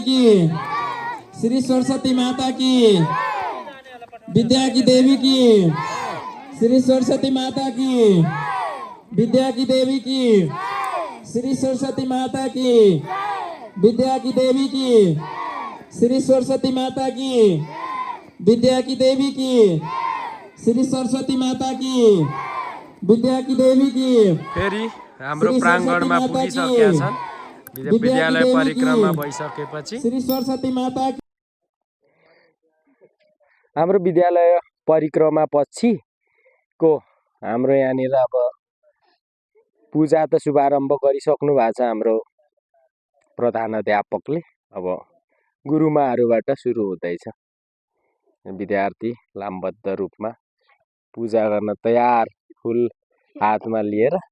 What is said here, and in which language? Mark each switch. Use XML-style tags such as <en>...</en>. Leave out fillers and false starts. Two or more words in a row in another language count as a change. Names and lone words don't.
<hi>की, श्री सरस्वती माता की, विद्या की देवी की, श्री सरस्वती माता की, विद्या की देवी की, श्री सरस्वती माता की, विद्या की देवी की, श्री सरस्वती माता की, विद्या की देवी की, श्री सरस्वती माता की, विद्या की देवी की।</hi> <ne>फेरि हाम्रो प्राङ्गणमा पुगिसकेका छन्। विद्यालय परिक्रमा भइसकेपछि</ne> <hi>श्री सरस्वती माता की।</hi> <ne>हाम्रो विद्यालय परिक्रमा पछिको हाम्रो यहाँनिर अब पूजा त शुभारम्भ गरिसक्नु भएको छ हाम्रो प्रधानाध्यापकले। अब गुरुमाहरूबाट सुरु हुँदैछ। विद्यार्थी लामबद्ध रूपमा पूजा गर्न तयार, फुल हातमा लिएर।</ne>